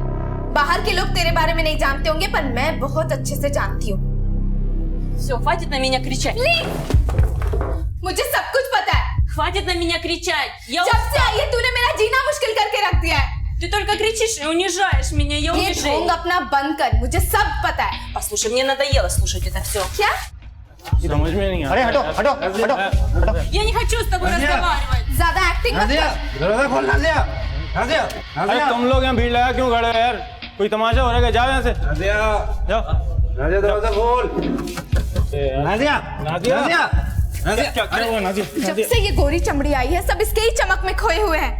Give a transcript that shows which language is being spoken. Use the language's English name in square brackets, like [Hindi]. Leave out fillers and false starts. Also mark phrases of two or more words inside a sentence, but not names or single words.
[Hindi] बाहर के लोग तेरे बारे में नहीं जानते होंगे पर मैं बहुत अच्छे से जानती हूँ। [Russian] Хватит на меня кричать. [Hindi] मुझे सब कुछ पता है। [Russian] Хватит на меня кричать. [Hindi] जब से आई है तूने मेरा जीना मुश्किल करके रख दिया है। [Russian] Ты только кричишь и унижаешь меня. Я [Hindi] ये [Russian] унижаю. [Hindi] ढोंग अपना बंद कर, मुझे सब पता है। [Russian] Послушай, мне надоело слушать это все. [Hindi] क्या? समझ में नहीं आ अरे हटो हटो हटो। [Russian] Я не хочу с тобой разговаривать. [Hindi] ज्यादा एक्टिंग मत कर। दरवाजा खोल नाज़िया। नाज़िया। अरे तुम लोग यहाँ भीड़ लगा क्यों खड़े हो यार? कोई तमाशा हो रहा है? जाओ यहाँ से। नाज़िया। जाओ। नाज़िया दरवाजा खोल। नाज़िया। नाज़िया। नाज़िया। क्या हुआ नाज़िया? जब से ये गोरी चमड़ी आई है सब इसके ही चमक में खोए हुए हैं।